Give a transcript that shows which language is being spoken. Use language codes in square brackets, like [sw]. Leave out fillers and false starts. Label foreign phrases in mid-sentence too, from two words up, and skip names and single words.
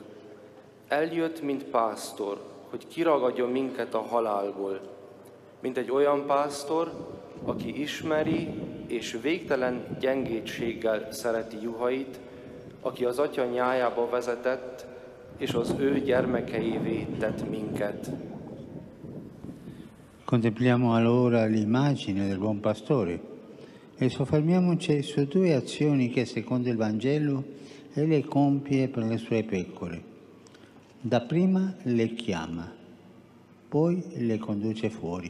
[hu] Eljött, mint pásztor, hogy kiragadjon minket a halálból. Mint egy olyan pásztor, aki ismeri és végtelen gyengétséggel szereti juhait, aki az Atya nyájába vezetett, és az ő gyermekeivé tett minket. [it] Contempliamo allora l'immagine del buon pastore e soffermiamoci su due azioni che secondo il Vangelo egli compie per le sue pecore. Dapprima le chiama, poi le conduce fuori.